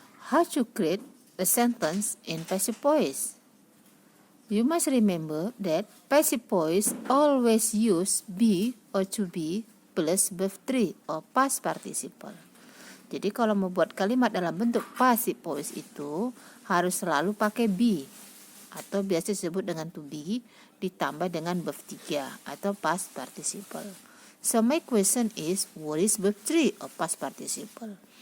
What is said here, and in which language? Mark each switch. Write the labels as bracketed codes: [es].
[en] How to create a sentence in passive voice? You must remember that passive voice always use be or to be plus verb 3 or past participle. [id] Jadi kalau membuat kalimat dalam bentuk passive voice itu harus selalu pakai be atau biasa disebut dengan to be ditambah dengan verb 3 atau past participle. So my question is, what is verb 3 or past participle?